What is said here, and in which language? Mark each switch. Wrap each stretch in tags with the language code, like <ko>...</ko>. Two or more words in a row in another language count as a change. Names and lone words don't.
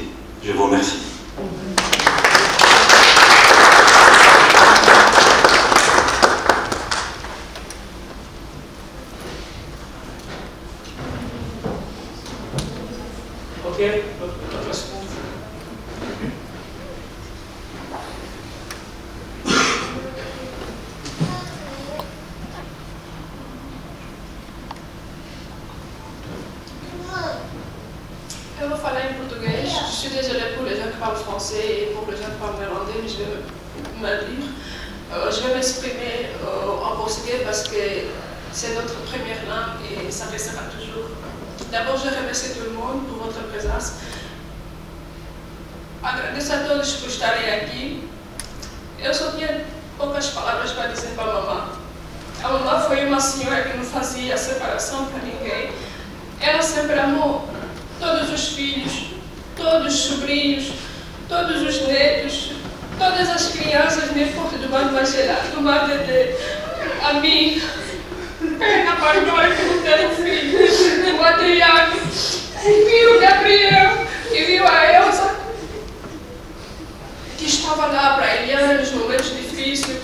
<fr>Je vous remercie. Ok, notre seconde.</fr> <pt>Eu vou falar em português.</pt> <fr>Je suis désolée pour les gens qui parlent français et pour les gens qui parlent néerlandais, mais je vais me lire. Je vais m'exprimer en portugais parce que c'est notre première langue et ça restera toujours. D'abord, je remercie tout le monde pour votre présence.</fr> <pt>Agradeço a todos por estarem aqui. Eu só tinha poucas palavras para dizer para a mamãe. A mamãe foi uma senhora que não fazia separação para ninguém. Ela sempre amou todos os filhos, todos os sobrinhos, todos os netos, todas as crianças, n'importe do Bar Magella, do Bar Dedé, a mim, a Barbara que não tem filho, o Adriano, viu o Gabriel e viu a Elsa, que estava lá para a Eliana nos momentos difíceis.</pt>